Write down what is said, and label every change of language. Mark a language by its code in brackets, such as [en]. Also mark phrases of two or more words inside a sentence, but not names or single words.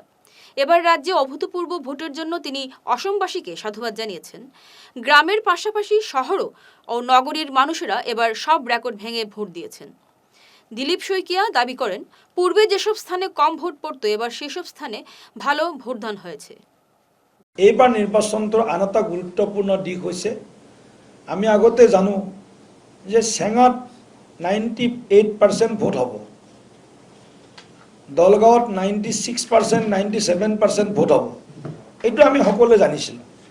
[bn] এবার রাজ্যে অভূতপূর্ব ভোটের জন্য তিনি অসমবাসীকে সাধুবাদ জানিয়েছেন। গ্রামের পাশাপাশি শহর ও নগরীর মানুষেরা এবার সব রেকর্ড ভেঙে ভোট দিয়েছেন। দিলীপ শইকিয়া দাবি করেন, পূর্বে যেসব স্থানে কম ভোট পড়ত এবার সেসব স্থানে ভালো ভোটদান হয়েছে। [as] এইবাৰ নিৰ্বাচনটোৰ আন এটা গুৰুত্বপূৰ্ণ দিশ হৈছে, আমি আগতে জানো যে চেঙাত 98% ভোট হ'ব, দলগাঁৱত 96%, 97% ভোট হ'ব। এইটো আমি সকলোৱে জানিছিলোঁ।